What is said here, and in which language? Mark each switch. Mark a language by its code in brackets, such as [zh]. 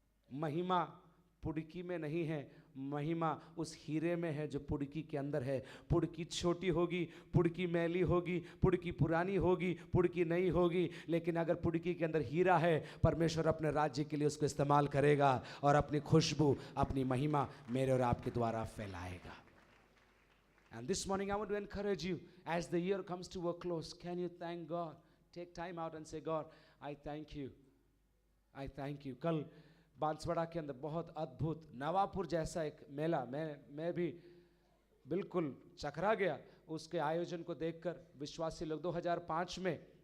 [hi] महिमा पुड़की में नहीं है, महिमा उस हीरे में है जो पुड़की के अंदर है। पुड़की छोटी होगी, पुड़की मैली होगी, पुड़की पुरानी होगी, पुड़की नई होगी, लेकिन अगर पुड़की के अंदर हीरा है, परमेश्वर अपने राज्य के लिए उसको इस्तेमाल करेगा और अपनी खुशबू, अपनी महिमा मेरे और आपके द्वारा फैलाएगा। [en] And this morning I want to encourage you, as the year comes to a close, can you thank God? Take time out and say, God, I thank you. I thank you. [hi] कल बांसवाड़ा के अंदर बहुत अद्भुत नवापुर जैसा एक मेला, मैं भी बिल्कुल चकरा गया उसके आयोजन को देखकर। विश्वासी लोग 2005 में